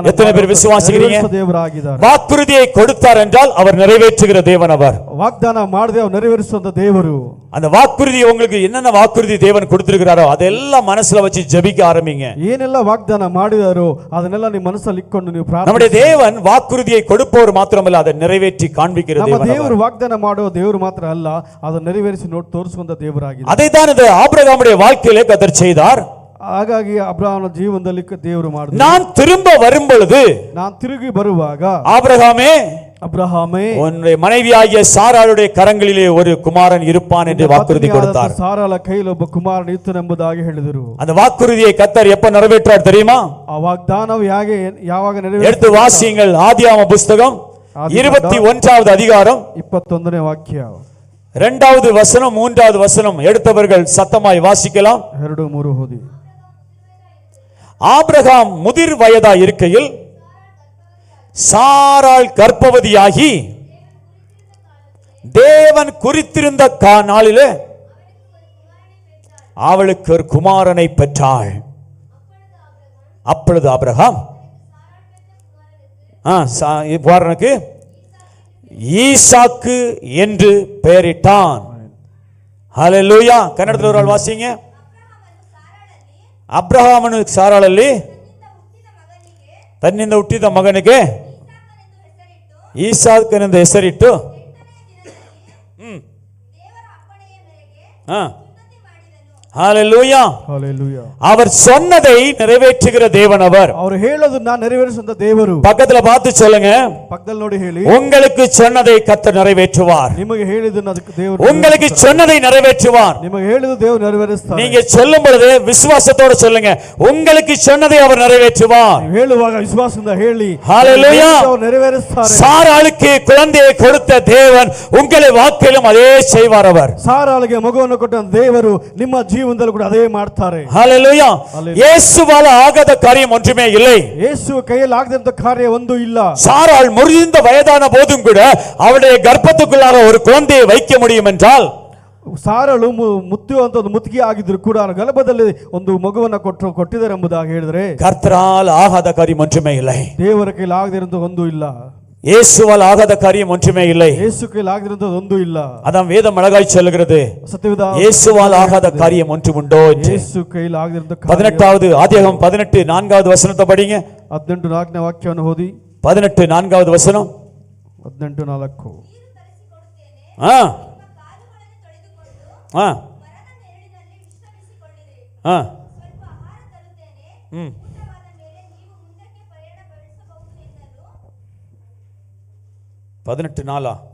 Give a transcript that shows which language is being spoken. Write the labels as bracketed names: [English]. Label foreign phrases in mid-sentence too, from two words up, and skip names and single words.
[Tamil] எத்தனை பேர் விசுவாசிக்கிறீங்க? [Kannada] ದೇವರಾಗಿದ್ದಾರೆ. [Tamil] வாக்குறுதியை கொடுத்தார் என்றால் அவர் நிறைவேற்றுகிற தேவன். அவர் [Kannada] ವಾಗ್ದಾನ ಮಾಡದೆ ಅವರು ನೆರವೇರಿಸುವಂತ ದೇವರು. [Tamil] அந்த வாக்குறுதி உங்களுக்கு என்னென்ன வாக்குறுதி தேவன் கொடுத்திருக்கிறாரோ அதெல்லாம் மனசுல வச்சு ஜெபிக்க ஆரம்பிங்க. [Kannada] ಏನೆಲ್ಲ ವಾಗ್ದಾನ ಮಾಡಿದಾರೋ ಅದನ್ನೆಲ್ಲ ನಿಮ್ಮ ಮನಸ್ಸಲ್ಲಿ ಇಟ್ಕೊಂಡು ನೀವು ಪ್ರಾರ್ಥನೆ. [Tamil] நம்முடைய தேவன் வாக்குறுதியை கொடுப்பவர் மாத்திரமல்ல, அதை நிறைவேற்றி காண்பிக்கிற தேவன். [Kannada] ನಮ್ಮ ದೇವರು ವಾಗ್ದಾನ ಮಾಡೋ ದೇವರು ಮಾತ್ರ ಅಲ್ಲ, ಅದನ್ನು ನೆರವೇರಿಸಿ ನೋಡಿ ತೋರಿಸುವಂತ ದೇವರಾಗಿದೆ. [Tamil] அதை தான் இந்த ஆபிரகாமுடைய வாழ்க்கையிலே கர்த்தர் செய்தார். [Kannada] ಹಾಗಾಗಿ ಅಬ್ರಹಾಮನ ಜೀವನದಲ್ಲಿ ದೇವರು ಮಾಡಿದ, [Tamil] நான் திரும்ப வரும்பொழுது, [Kannada] நான் ತಿರುಗಿ ಬರುವಾಗ [Tamil] ஆபிரகாமே, [Kannada] ಅಬ್ರಹಾಮೇ, [Tamil] உன்னுடைய மனைவியாகிய சாராளுடைய கரங்களிலே ஒரு குமாரன் இருப்பான் என்று வாக்குறுதி கொடுத்தார். [Kannada] ಸಾರಾಳ ಕೈಯಲ್ಲಿ ಒಬ್ಬ ಕುಮಾರನ ಇರುತ್ತಾನೆಂಬುದಾಗಿ ಹೇಳಿದರು. [Tamil] அந்த வாக்குறுதியை கர்த்தர் எப்ப நிறைவேற்றார் தெரியுமா? [Kannada] ಆ ವಾಗ್ದಾನವು ಯಾವಾಗ ನೆರವೇರಿತು? [Tamil] எடுத்து வாசியுங்கள். ஆதியாகம புத்தகம் 21வது அதிகாரம் [Kannada] 21ನೇ ವಾಕ್ಯ, [Tamil] 2வது வசனம் 3வது வசனம். எடுத்தவர்கள் சத்தமாய் வாசிக்கலாம். [Kannada] 2-3 ಓದಿ. [Tamil] ஆபிரகாம் முதிர் வயதா இருக்கையில் சாராள் கர்ப்பவதியாகி தேவன் குறித்திருந்த நாளிலே அவளுக்கு ஒரு குமாரனை பெற்றாள். அப்பொழுது ஆபிரகாம் குமாரனுக்கு ஈசாக்கு என்று பெயரிட்டான். ஹல்லேலூயா. கன்னடத்தில் ஒரு ஆள் வாசிங்க. [Kannada] ಅಬ್ರಹಾಮನು ಸಾರಾಳಲ್ಲಿ ತನ್ನಿಂದ ಹುಟ್ಟಿದ ಮಗನಿಗೆ ಈಸಾಕನೆಂದು ಹೆಸರಿಟ್ಟು ஹalleluya. Hallelujah. [Tamil] அவர் சொன்னதை நிறைவேற்றுகிற தேவன் அவர். [Kannada] ಅವರು ಹೇಳೋದನ್ನ ನೆರವೇರಿಸುವಂತ ದೇವರು. [Tamil] பக்கத்துல பார்த்து சொல்லுங்க, [Kannada] ಪಕ್ಕದಲ್ಲಿ ನೋಡಿ ಹೇಳಿ, [Tamil] உங்களுக்கு சொன்னதை கர்த்தர் நிறைவேற்றுவார். [Kannada] ನಿಮಗೆ ಹೇಳಿದ್ದನ್ನ ಅದಕ್ಕೆ ದೇವರು [Tamil] உங்களுக்கு சொன்னதை நிறைவேற்றுவார். [Kannada] ನಿಮಗೆ ಹೇಳಿದ ದೇವರು ನೆರವೇರಿಸ್ತಾನೆ. [Tamil] நீங்க சொல்லும் பொழுது விசுவாசத்தோட சொல்லுங்க, உங்களுக்கு சொன்னதை அவர் நிறைவேற்றுவார். [Kannada] ನೀವು ಹೇಳುವಾಗ ವಿಶ್ವಾಸದಿಂದ ಹೇಳಿ, [Tamil] ஹalleluya. [Kannada] ಅವರು ನೆರವೇರಿಸ್ತಾರೆ. [Tamil] சாராளுக்கு குழந்தையை கொடுத்த தேவன் உங்களை வாக்கிலும் அதே செய்வார் அவர். [Kannada] ಸಾರಾಳಿಗೆ ಮಗುವನ್ನು ಕೊಟ್ಟ ದೇವರು ನಿಮ್ಮ ಜೀವನದಲ್ಲಿ ಕೂಡ ಅದೇ ಮಾಡ್ತಾರೆ. [Tamil] ஹalleluya. இயேசுவால ஆகாத காரியம் ஒன்றுமே இல்லை. [Kannada] ಯೇಸು ಕೈಯಲ್ಲಿ ಆಗದಂತ ಕಾರ್ಯ ಒಂದು ಇಲ್ಲ. [Tamil] சாராள் முதிர்ந்த வயதான போதும் கூட அவருடைய கர்ப்பத்துக்குள்ளாக ஒரு குழந்தையை வைக்க முடியும் என்றால், [Kannada] ಸಾರಳು ಮುತ್ತುವಂತ ಒಂದು ಮುತ್ತಿಗೆ ಆಗಿದ್ರು ಕೂಡ ಗರ್ಭದಲ್ಲಿ ಒಂದು ಮಗುವನ್ನ ಕೊಟ್ಟಿದ್ದಾರೆ ಎಂಬುದಾಗಿ ಹೇಳಿದ್ರೆ, [Tamil] கர்த்தரால் ஆகாத காரியம் ஒன்றுமே இல்லை. [Kannada] ದೇವರ ಕೈಯಲ್ಲಿ ಆಗದಿರಂತ ಒಂದು ಇಲ್ಲ. [Tamil] இயேசுவால் ஆகாத காரியம் ஒன்றுமே இல்லை. [Kannada] ಯೇಸು ಕೈಯಲ್ಲಿ ಆಗದಿರಂತ ಒಂದು ಇಲ್ಲ. [Tamil] அதான் வேதம் அழகாய் சொல்லுகிறது, [Kannada] ಸತ್ಯವೇದ [Tamil] இயேசுவால் ஆகாத காரியம் ஒன்று உண்டோ என்று. [Kannada] ಯೇಸು ಕೈಯಲ್ಲಿ ಆಗದಿರಂತ [Tamil] 18வது ஆதியாகமம் 18 4வது வசனத்தை படிங்க. [Kannada] 18 4ನೇ ವಾಕ್ಯವನ್ನು ಓದಿ. [Tamil] 18 4வது வசனம். 18 4. ஆ ஆ ஆ ம் 18 4.